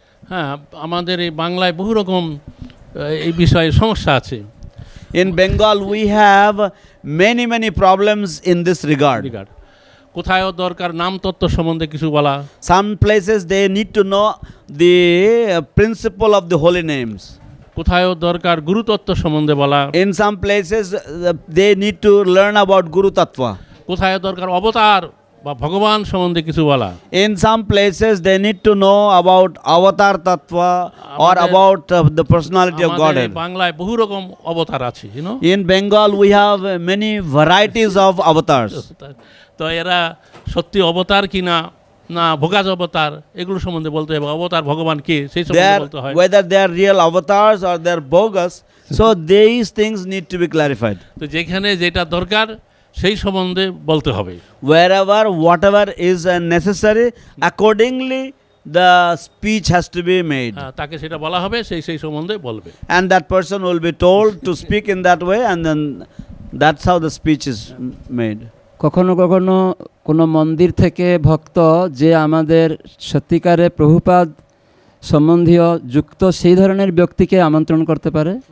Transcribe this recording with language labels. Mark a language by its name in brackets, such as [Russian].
[Bangla] হ্যাঁ, আমাদের এই বাংলায় বহু রকম এই বিষয়ে সমস্যা আছে। [English] In Bengal we have many problems in this regard. [Bangla] কোথায়ও দরকার নাম তত্ত্ব সম্বন্ধে কিছু বলা। [English] Some places they need to know the principle of the holy names. [Bangla] কোথায়ও দরকার গুরুতত্ত্ব সম্বন্ধে বলা। [English] In some places they need to learn about Guru Tattva. [Bangla] কোথায় দরকার অবতার বা ভগবান সম্বন্ধে কিছু বলা। [English] In some places they need to know about Avatar Tattva or about the personality of Godhead. [Bangla] বাংলায় বহু রকম অবতার আছে, [English] In Bengal we have many varieties of avatars. [Bangla] তো এরা সত্যি অবতার কিনা না ভোগাজ অবতার এগুলো সম্বন্ধে বলতে হবে। অবতার ভগবান কে সেই সম্বন্ধে বলতে হয়। [English] Whether they are real avatars or they are bogus, so these things need to be clarified. [Bangla] তো যেখানে যেটা দরকার সেই সম্বন্ধে বলতে হবে। [English] Whatever is necessary, accordingly the speech has to be made. [Bangla] তাকে সেটা বলা হবে, সেই সম্বন্ধে বলবে। [English] And that person will be told to speak in that way, and then that's how the speech is made. [Bangla] কখনো কখনো কোনো মন্দির থেকে ভক্ত যে আমাদের সত্যিকারে প্রভুপাদ সম্বন্ধীয় যুক্ত সেই ধরনের ব্যক্তিকে আমন্ত্রণ করতে পারে।